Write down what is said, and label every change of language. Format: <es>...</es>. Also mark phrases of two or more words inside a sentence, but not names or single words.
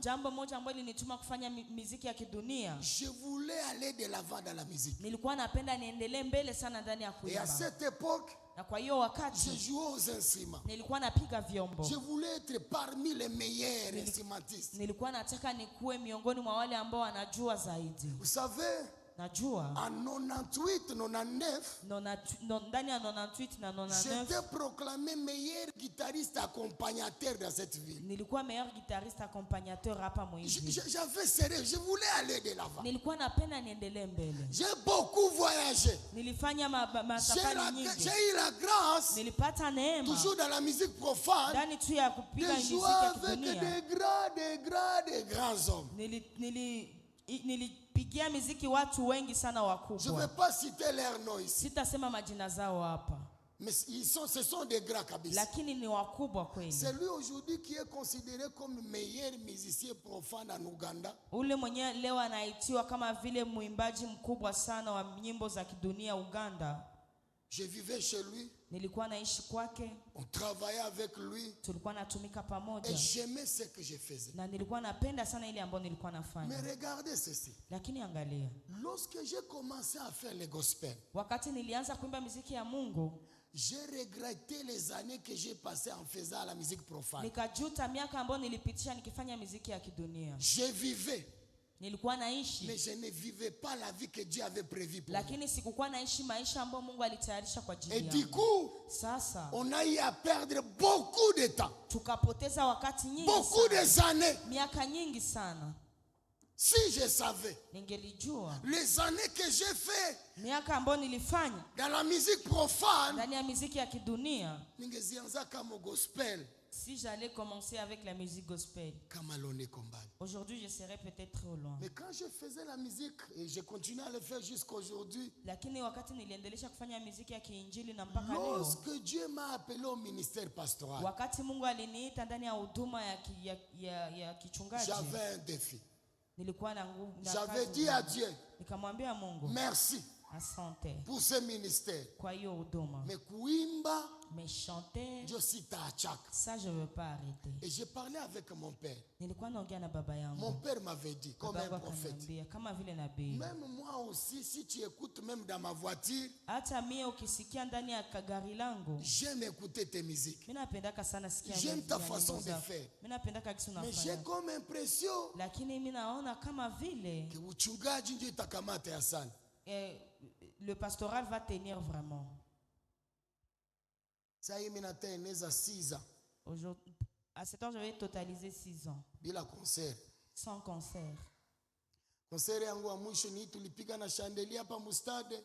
<sw>jambo moja ambalo linituma kufanya muziki ya kidunia.</sw> <fr>je voulais aller de l'avant dans la musique.</fr> <sw>Nilikuwa napenda niendelee mbele sana ndani ya</sw> <fr>Et à</fr> <sw>kuimba.</sw> <fr>cette époque,</fr> <sw>Na kwa hiyo</sw> <fr>je</fr> <sw>wakati</sw> <fr>jouais aux instruments.</fr> <sw>nilikuwa napiga vyombo.</sw> <fr>Je voulais être parmi les meilleurs instrumentistes.</fr> <sw>Nilikuwa nataka nikuwe miongoni mwa wale ambao wanajua zaidi.</sw> <fr>Vous savez,</fr> <sw>Najua</sw> <fr>en 98, 99,</fr> <sw>ndani ya 98 na 99</sw> <fr>j'étais proclamé meilleur guitariste accompagnateur dans cette ville.</fr> <sw>nilikuwa</sw> <fr>meilleur guitariste accompagnateur</fr> <sw>hapa Moizi.</sw> <fr>J'avais sérieux, je voulais aller de l'avant.</fr> <sw>Nilikuwa napenda niendelee mbele.</sw> <fr>J'ai beaucoup voyagé.</fr> <sw>Nilifanya masafari nyingi.</sw> <fr>J'ai eu la grâce,</fr> <sw>Nilipata neema</sw> <fr>toujours dans la musique profane,</fr> <sw>ndani tu ya</sw> <fr>de</fr> <sw>kupiga muziki</sw> <fr>jouer</fr> <sw>ya</sw> <fr>avec</fr> <sw>kidunia.</sw> <fr>des grands hommes.</fr> <sw>Nilipigia muziki watu wengi sana</sw> <fr>Je ne vais</fr> <sw>wakubwa.</sw> <fr>pas citer leurs noms ici,</fr> <sw>Sitasema majina zao hapa,</sw> <fr>mais ce sont des grands kabisa.</fr> <sw>lakini ni wakubwa kweli.</sw> <fr>C'est lui aujourd'hui qui est considéré comme meilleur musicien profane en Ouganda.</fr> <sw>Ule mwenyewe leo anaitiwa kama vile mwimbaji mkubwa sana wa nyimbo za kidunia Uganda.</sw> <fr>Je vivais chez lui,</fr> <sw>Nilikuwa naishi kwake,</sw> <fr>on travaillait avec lui</fr> <sw>tulikuwa natumika</sw> <fr>et</fr> <sw>pamoja</sw> <fr>j'aimais ce que je faisais.</fr> <sw>na nilikuwa napenda sana ile ambayo nilikuwa</sw> <fr>Mais</fr> <sw>nafanya.</sw> <fr>regardez ceci,</fr> <sw>Lakini angalia,</sw> <fr>lorsque j'ai commencé à faire le gospel,</fr> <sw>wakati nilianza kuimba muziki ya Mungu,</sw> <fr>j'ai regretté les années que j'ai passées en faisant la musique profane.</fr> <sw>nikajuta miaka ambayo nilipitisha nikifanya muziki ya kidunia.</sw> <fr>Je vivais,</fr> <sw>Nilikuwa</sw> <fr>mais</fr> <sw>naishi,</sw> <fr>je ne vivais pas la vie que Dieu avait prévue pour moi.</fr> <sw>lakini sikukuwa naishi maisha ambayo Mungu alitayarisha kwa</sw> <fr>Et</fr> <sw>ajili</sw> <fr>du</fr> <sw>yangu.</sw> <fr>coup,</fr> <sw>Sasa</sw> <fr>on a eu à perdre beaucoup de temps,</fr> <sw>tukapoteza wakati nyingi</sw> <fr>beaucoup</fr> <sw>sana,</sw> <fr>des années.</fr> <sw>miaka nyingi sana.</sw> <fr>Si je savais</fr> <sw>Ningelijua</sw> <fr>les années que j'ai fait</fr> <sw>miaka ambayo nilifanya</sw> <fr>dans la musique profane,</fr> <sw>ndani ya muziki ya kidunia, ningezianza kama gospel</sw> <fr>si j'allais commencer avec la musique gospel,</fr> <sw>kama Lone Kombani.</sw> <fr>aujourd'hui je serais peut-être trop loin. Mais quand je faisais la musique, et je continue à le faire jusqu'à aujourd'hui,</fr> <sw>Lakini wakati niliendelesha kufanya muziki ya kiinjili na mpaka leo,</sw> <fr>lorsque Dieu m'a appelé au ministère pastoral,</fr> <sw>wakati Mungu aliniita ndani ya huduma ya kichungaji,</sw> <fr>j'avais un défi.</fr> <sw>nilikuwa na nguvu na</sw> <fr>J'avais</fr> <sw>kazi</sw> <fr>dit à</fr> <sw>nyingi.</sw> <fr>Dieu,</fr> <sw>Nikamwambia Mungu,</sw> <fr>merci</fr> <sw>asante</sw> <fr>pour ce ministère.</fr> <sw>kwa hiyo huduma, Mais kuimba,</sw> <fr>mais chanter</fr> <sw>Dieu sitaachaka.</sw> <fr>ça je veux pas arrêter. Et j'ai parlé avec mon père.</fr> <sw>Nilikuwa naongea na baba</sw> <fr>Mon</fr> <sw>yangu,</sw> <fr>père m'avait dit, comme</fr> <sw>baba</sw> <fr>un</fr> <sw>yangu</sw> <fr>prophète,</fr> <sw>akaniambia kama vile nabii,</sw> <fr>même moi aussi, si tu écoutes même dans ma voiture,</fr> <sw>hata mie ukisikia ndani ya gari langu,</sw> <fr>j'aime écouter tes musiques.</fr> <sw>mimi napendaka sana sikia</sw> <fr>J'aime</fr> <sw>muziki</sw> <fr>ta</fr> <sw>ya nyimbo</sw> <fr>façon de</fr> <sw>zako.</sw> <fr>faire.</fr> <sw>Mimi napendaka kisi</sw> <fr>Mais j'ai</fr> <sw>unafanya,</sw> <fr>comme impression</fr> <sw>lakini mimi naona kama vile que uchungaji ndio itakamata ya sana.</sw> <fr>le pastoral va tenir vraiment.</fr> <sw>Sasa mimi nataeneza 6 ans</sw> <fr>Aujourd'hui, à cette heure, je vais totaliser 6 ans</fr> <sw>bila concert.</sw> <fr>sans concert.</fr> <sw>Concert yangu wa mwisho ni tulipiga na chandelier hapa mustade.</sw>